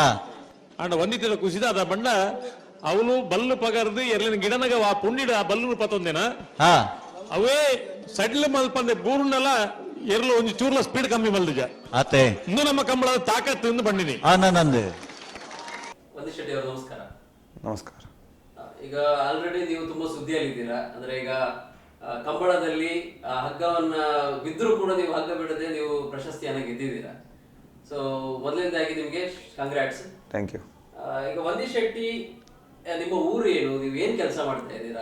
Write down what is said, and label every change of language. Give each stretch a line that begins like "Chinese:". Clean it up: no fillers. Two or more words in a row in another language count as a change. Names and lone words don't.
Tulu: ಅಂಡ ಒಂದಿತ್ತ ಕುಸಿದಾದ ಬಂಡ ಅವನು ಬಲ್ಲು ಪಗರ್ದು ಎರ್ಲಿನ ಗಿಡನಗ ಆ ಪುಂಡಿಡ ಆ ಬಲ್ಲು ಪತ್ತೊಂದಿನ ಹಾ ಅವೇ ಸಡ್ಲು ಮಲ್ಪಂದೆ ಬೂರ್ನೆಲ್ಲ ಎರ್ಲು ಒಂಜಿ ಚೂರ್ಲ ಸ್ಪೀಡ್ ಕಮ್ಮಿ ಮಲ್ದಿಜ ಅತ್ತೆ
Kannada: ಇನ್ನು ನಮ್ಮ ಕಂಬಳದ ತಾಕತ್ತು ಇಂದು ಬಂದಿನಿ ನಂದು ವಂದಿತ್ ಶೆಟ್ಟಿ ಅವರು ನಮಸ್ಕಾರ. ನಮಸ್ಕಾರ. ಈಗ ಆಲ್ರೆಡಿ ನೀವು ತುಂಬಾ ಸುದ್ದಿಯಲ್ಲಿದ್ದೀರಾ. ಅಂದ್ರೆ ಈಗ ಕಂಬಳದಲ್ಲಿ ಹಗ್ಗವನ್ನ ಬಿದ್ದರೂ ಕೂಡ ನೀವು ಹಗ್ಗ ಬಿಡದೆ ನೀವು ಪ್ರಶಸ್ತಿಯನ್ನ ಗೆದ್ದಿದ್ದೀರಾ. ಸೊ ಮೊದಲನೇದಾಗಿ ನಿಮಗೆ ಕಂಗ್ರಾಟ್ಸ್.
English: thank you.
Kannada: ಈಗ ವಂದಿತ್ ಶೆಟ್ಟಿ ನಿಮ್ಮ ಊರು ಏನು, ನೀವು ಏನ್ ಕೆಲಸ ಮಾಡ್ತಾ ಇದ್ದೀರಾ?